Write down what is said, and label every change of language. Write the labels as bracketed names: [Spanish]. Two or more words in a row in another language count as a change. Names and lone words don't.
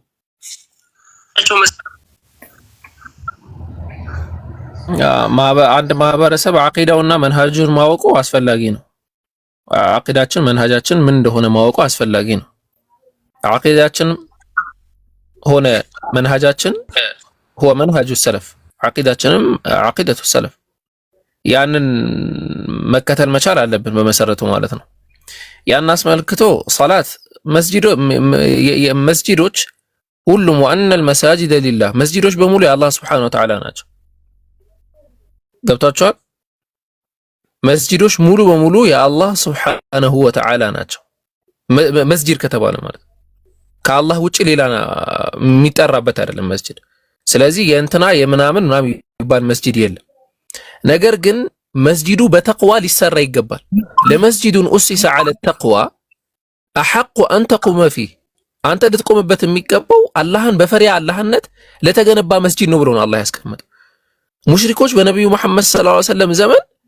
[Amharic] አንድ ማህበረሰብ አቂዳውና መንሃጁን ማወቁ አስፈላጊ ነው። አቂዳችን መንሃጃችን ምን እንደሆነ ማወቁ አስፈላጊ ነው። አቂዳችን ሆነ መንሃጃችን [Arabic] هو منهج السلف [Amharic] አቂዳችንም [Arabic] عقيدة السلف [Amharic] ያንን መከተል መቻል አለብን በመሰረቱ ማለት ነው። ያን አስመልክቶ ሶላት መስጂዶች ሁሉም [Arabic] وأن المساجد لله [Amharic] መስጂዶች በሙሉ የአላህ [Arabic] سبحانه وتعالى [Amharic] ናቸው። ገብታችኋል? መስጂዶች ሙሉ በሙሉ የአላህ [Arabic] سبحانه وتعالى [Amharic] ናቸው። መስጂድ ከተባለ ማለት ከአላህ ውጪ ሌላ የሚጠራበት አይደለም መስጂድ። ስለዚህ የእንትና የምናምን የሚባል መስጂድ የለም። ነገር ግን መስጂዱ በተቅዋ ሊሰራ ይገባል። [Arabic] لمسجد أسس على التقوى أحق أن تقوم فيه [Amharic] አንተ ልትቆምበት የሚገባው አላህን በፈሪያ አላህነት ለተገነባ መስጂድ ነው ብሎ ነው አላህ ያስቀመጠው። ሙሽሪኮች በነብዩ መሐመድ [Arabic] صلى الله عليه وسلم [Amharic] ዘመን